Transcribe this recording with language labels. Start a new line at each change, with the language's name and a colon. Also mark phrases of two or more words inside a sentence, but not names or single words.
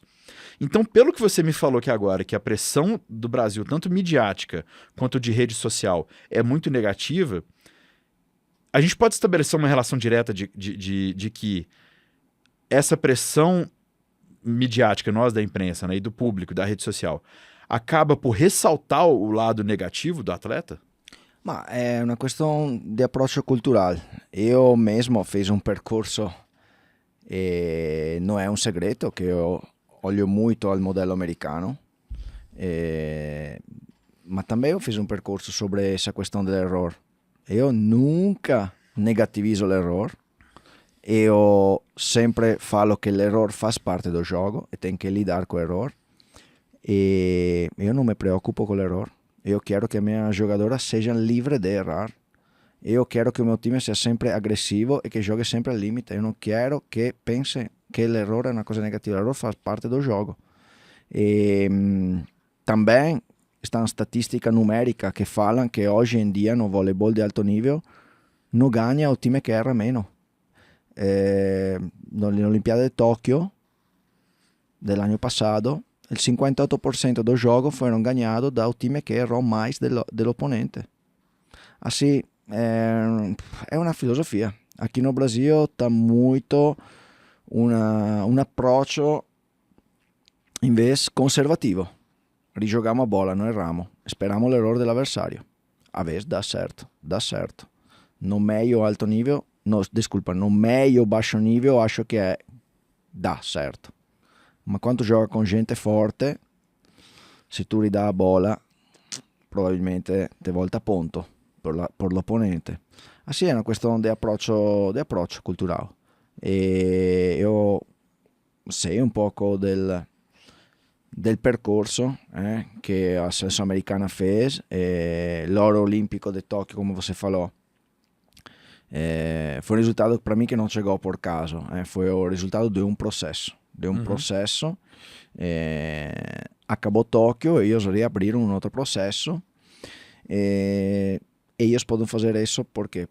Portuguese: Então, pelo que você me falou aqui agora, que a pressão do Brasil, tanto midiática quanto de rede social, é muito negativa, a gente pode estabelecer uma relação direta de que essa pressão midiática, nós da imprensa, né, e do público, da rede social, acaba por ressaltar o lado negativo do atleta?
Italian: Ma è una questione di approccio culturale.
Portuguese: Io mesmo fiz um percorso e não é um segredo que eu olho muito
Italian: al modello americano,
Portuguese: ma também eu fiz um percorso sobre essa questão do erro. Eu nunca negativizo l'error. Eu sempre falo que l'error faz parte do jogo e tem que lidar com o error. E eu não me preocupo com l'error. Eu quero que minhas jogadoras sejam livres de errar. Eu quero que o meu time seja sempre agressivo e que jogue sempre
Italian: al limite.
Portuguese: Eu não quero que pense que l'error é uma coisa negativa. L'error faz parte do jogo. E também está uma estatística numérica que falam que hoje em dia no voleibol de alto nível não ganha o time que erra menos.
Italian: Nell'Olimpiade di Tokyo dell'anno passato il
Portuguese: 58% dos jogos foram ganhados do time que errou mais dell'opponente. Assim, é uma filosofia. Aqui no Brasil está muito um
Italian: approccio invece conservativo. Rigiogiamo
Portuguese: a bola,
Italian: non erramo, speriamo l'errore dell'avversario.
Portuguese: A vezes dá certo. No meio alto nível, no meio baixo nível acho que dá certo.
Italian: Ma quando gioca con gente forte, se tu ridà
Portuguese: a bola,
Italian: probabilmente
Portuguese: te volta a ponto
Italian: per l'opponente. Assim è una questione di approccio culturale. E io sei un poco del percorso che
Portuguese: a seleção americana fez.
Italian: L'oro olimpico di Tokyo, come
Portuguese: você falou, foi um resultado para mim que não chegou por caso. Foi o resultado de um processo. Processo. Acabou Tóquio, eles reabriram um outro processo. Eles podem fazer isso por quê?